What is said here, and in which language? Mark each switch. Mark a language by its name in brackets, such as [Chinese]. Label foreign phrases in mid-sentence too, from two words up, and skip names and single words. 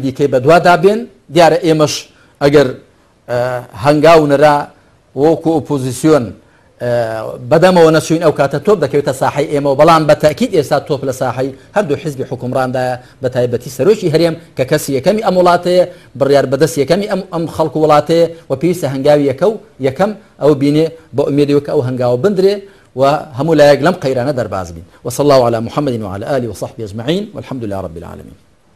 [Central Kurdish] دیکەی بە دوادا بێن دیارە ئێمەش ئەگەر هەنگاو نەرا وەکو ئۆپۆزیسیۆن بەدەمەوە نەچوین ئەو کاتە تۆپ دەکەوێتە ساحەی ئێمە بەڵام بە تاکید ئێستا تۆپ لە ساحەی هەردوو حیزبی حکومڕاندایە بە تایبەتی سەرۆکی هەرێم کە کەسی یەکەمی ئەم وڵاتەیە بڕیار بەدەست یەکەمی ئەم خەڵک و وڵاتەیە و پێویستە هەنگاوی یەکەم ئەو بینێ بە ئومێدەوە کە ئەو هەنگاوە بندرێ وهم لا يقلم قيرانا درباز بين [Arabic] وصلى الله على محمد وعلى آله وصحبه أجمعين والحمد لله رب العالمين.